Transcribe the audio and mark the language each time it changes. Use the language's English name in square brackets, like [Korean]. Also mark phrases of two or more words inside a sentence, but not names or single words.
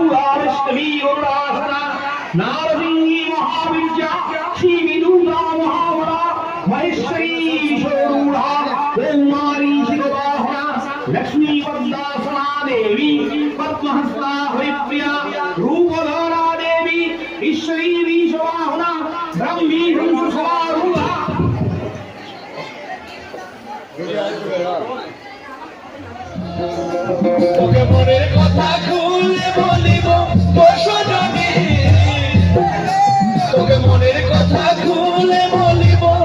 [Sanskrit] विष्णवी गरुडासना नारसिंही महाविद्या श्री विदुता महाबला महेश्वरी विश्वरूढ़ा ओंकारी शिववाहना लक्ष्मी पद्मासना देवी पद्महस्ता हरिप्रिया रूपधरा देवी ईश्वरी विश्ववाहना ब्रह्मी हंसवारूढ़ा [Bangla] তোকে মনের কথা খুলে বলিব বসজনে তোকে মনের কথা খুলে বলিব